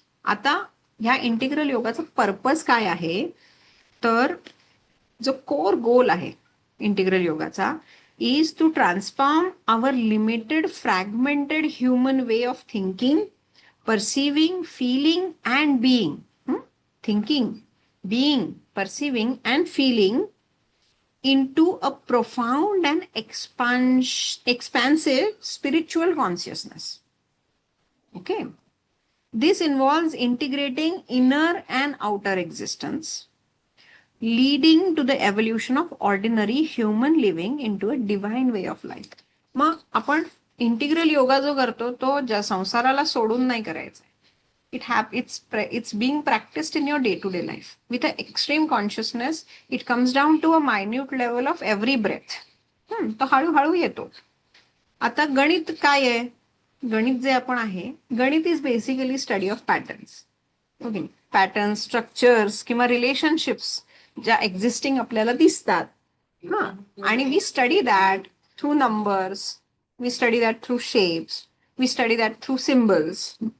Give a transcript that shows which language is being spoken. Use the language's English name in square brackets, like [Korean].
[Marathi] आता ह्या इंटिग्रल योगाचा पर्पज काय आहे, तर जो कोर गोल आहे इंटिग्रल योगाचा [English] is to transform our limited, fragmented human way of thinking, perceiving, feeling, and being. Thinking, being, perceiving, and feeling into a profound and expansive spiritual consciousness. Okay. This involves integrating inner and outer existence, leading to the evolution of ordinary human living into a divine way of life. [Marathi] मग आपण integral yoga जो करतो तो ज्या संसाराला सोडून नाही करायचा. [English] It's being practiced in your day-to-day life with an extreme consciousness. It comes down to a minute level of every breath. [Marathi] तो हळूहळू येतो. आता गणित काय आहे? गणित जे आपण आहे, गणित [English] Is basically study of patterns. Okay, patterns, structures किंवा relationships [Marathi] ज्या एक्झिस्टिंग आपल्याला दिसतात, [English] हा, आणि we study that through numbers, we study that through shapes, we study that through symbols.